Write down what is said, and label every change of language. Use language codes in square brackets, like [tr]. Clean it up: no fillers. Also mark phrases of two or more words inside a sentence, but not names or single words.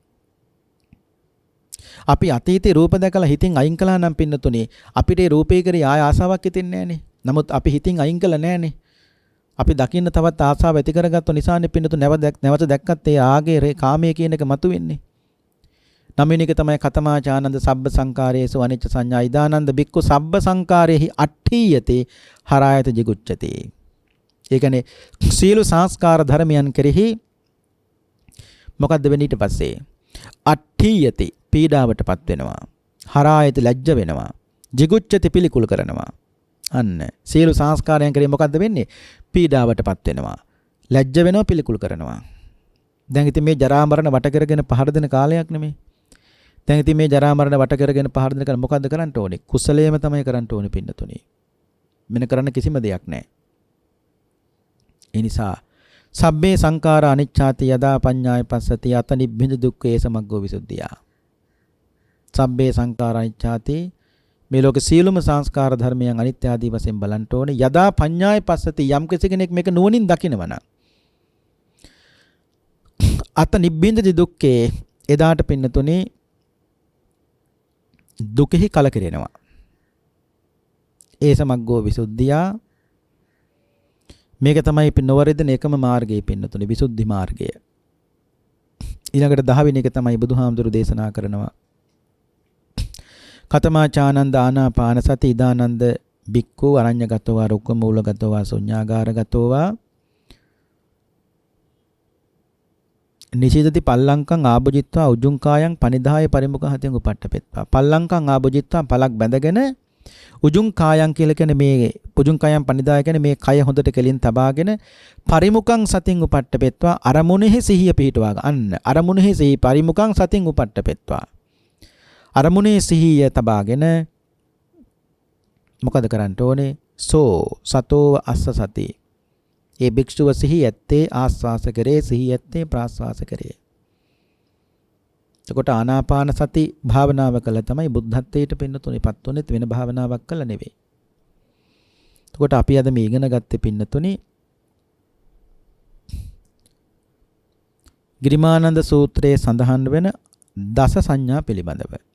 [si] අපි අතීතේ රූප දැකලා හිතින් අයින් කළා නම් පින්නතුනේ අපිට ඒ රූපේ කරේ ආය ආසාවක් හිතෙන්නේ නැහනේ. නමුත් අපි හිතින් අයින් කළා නැහනේ. අපි දකින්න තවත් ආසාව ඇති කරගත්තු නිසානේ පින්නතු නැවත දැක්කත් ඒ ආගේ කාමයේ කියන එක මතුවෙන්නේ. නමිනික තමයි [pi] කතමාචානන්ද සබ්බ සංකාරයේසු අනිච්ච සංඥා ඉදානන්ද බික්කු සබ්බ සංකාරයේහි අට්ඨීයතේ හරායත jigucchati. [si] ඒ කියන්නේ සීල සංස්කාර ධර්මයන් කෙරෙහි මොකද්ද වෙන්නේ ඊට පස්සේ? අට්ඨීයති පීඩාවටපත් වෙනවා. හරායති ලැජ්ජ වෙනවා. jigucchati පිළිකුල් කරනවා. අන්න සීල සංස්කාරයන් කෙරෙහි මොකද්ද වෙන්නේ? පීඩාවටපත් වෙනවා. ලැජ්ජ වෙනවා පිළිකුල් කරනවා. දැන් ඉතින් මේ ජරා මරණ වට කරගෙන පහර දෙන කාලයක් නෙමෙයි. දැන් ඉතින් මේ ජරා මරණ වට කරගෙන පහර දෙන කෙනා මොකද්ද කරන්න ඕනේ? කුසලයේම තමයි කරන්න ඕනේ පින්නතුනේ. මෙන්න කරන්න කිසිම දෙයක් නැහැ. [pi] ඒ නිසා සබ්බේ සංඛාර අනිච්ඡාති යදා පඤ්ඤාය පස්සති යත නිබ්බින්ද දුක්ඛේ සමග්ගෝ විසුද්ධිය. සබ්බේ සංඛාර අනිච්ඡාති [si] මේ ලෝක සීලම සංස්කාර ධර්මයන් අනිත්‍ය ආදී වශයෙන් බලන්න ඕනේ. [pi] යදා පඤ්ඤාය පස්සති [si] යම් කෙනෙක් මේක නුවණින් දකිනවනම් [pi] අත නිබ්බින්දති දුක්ඛේ [si] එදාට පින්නතුනේ දුකෙහි කලකිරෙනවා. ඒ [pi] සමග්ගෝ විසුද්ධිය [si] මේක තමයි නොවරිදෙන එකම මාර්ගය පින්නතුනේ විසුද්ධි මාර්ගය. ඊළඟට 10 වෙනි එක තමයි බුදුහාමුදුරු දේශනා කරනවා. [pi] කතමාචානන්ද ආනාපාන සති ඉදානන්ද බික්ඛු අරඤ්‍යගතෝවා රුක්කමූලගතෝවා ශුඤ්ඤාගාරගතෝවා නිචිතති පල්ලංකං ආභුජිත්වා උජුං කායං පනිදාය පරිමුඛ හතෙන් උපට්ඨපෙත්වා. පල්ලංකං ආභුජිත්වා [si] පලක් බැඳගෙන [pi] උජුං කායං [si] කියලා කියන්නේ මේ [pi] උජුං කායං පනිදාය [si] කියන්නේ මේ කය හොඳට කෙලින් තබාගෙන [pi] පරිමුඛං සතින් උපට්ඨපෙත්වා [si] අරමුණෙහි සිහිය පිහිටවා ගන්න. අරමුණෙහි සිහි [pi] පරිමුඛං සතින් උපට්ඨපෙත්වා. [si] අරමුණේ සිහිය තබාගෙන මොකද කරන්න ඕනේ? [pi] සෝ සතෝ අස්ස සති. [si] ඒ භික්ෂුව සිහි ඇත්තේ ආස්වාස කරේ සිහි ඇත්තේ ප්‍රාස්වාස කරේ. එතකොට ආනාපාන සති භාවනාව කළා තමයි බුද්ධත්වයට පින්නතුණිපත් උනේත් වෙන භාවනාවක් කළා නෙවෙයි. එතකොට අපි අද මේ ඉගෙන ගත්තේ පින්නතුණි ගිරිමානන්ද සූත්‍රයේ සඳහන් වෙන දස සංඥා පිළිබඳව.